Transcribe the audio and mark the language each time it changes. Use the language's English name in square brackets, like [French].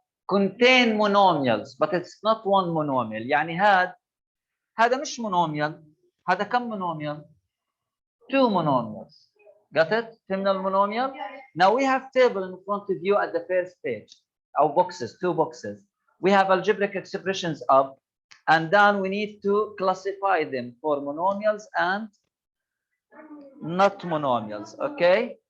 [English] Contain monomials but it's not one monomial. [Arabic] يعني هذا مش monomial. هذا كم [English] monomial? Two monomials. Got it? [Arabic] فهمنا المونوميال؟ [English] Now we have table in front of you at the first page. Our boxes, two boxes. We have algebraic expressions up and down. We need to classify them for monomials and not monomials. Okay?